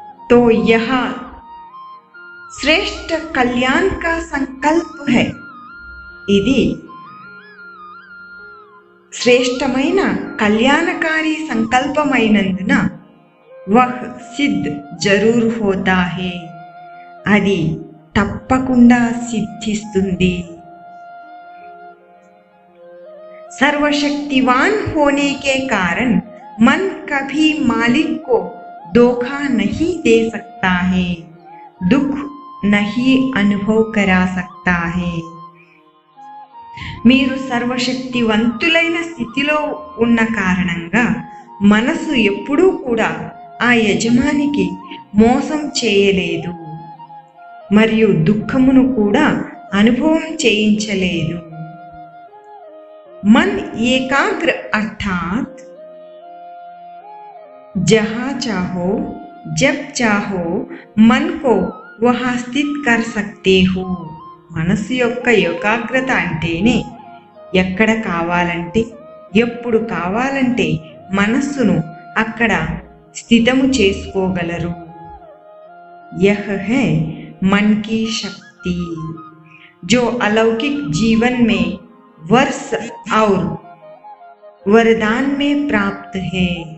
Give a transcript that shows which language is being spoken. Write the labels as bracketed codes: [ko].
[hi] तो यह श्रेष्ठ कल्याण का संकल्प है. [te] ఇది శ్రేష్టమైన కళ్యాణకారి సంకల్పమైనందున [hi] వహ్ సిద్ధ్ జరూర్ హోతా హే, [te] అది తప్పకుండా సిద్ధిస్తుంది. [hi] सर्वशक्तिवान होने के कारण मन कभी मालिक को धोखा नहीं दे सकता है, दुख नहीं अनुभव करा सकता है. [te] మీరు సర్వశక్తివంతులైన స్థితిలో ఉన్న కారణంగా మనసు ఎప్పుడూ కూడా ఆ యజమానికి మోసం చేయలేదు మరియు దుఃఖమును కూడా అనుభవం చేయించలేదు. [hi] मन एकाग्र अर्थात जहाँ चाहो जब चाहो मन को वहाँ स्थित कर सकते हो. [te] మనసు యొక్క ఏకాగ్రత అంటేనే ఎక్కడ కావాలంటే ఎప్పుడు కావాలంటే మనస్సును అక్కడ స్థితము చేసుకోగలరు. [hi] यह है मन की शक्ति जो अलौकिक जीवन में वर्ष और वरदान में प्राप्त है.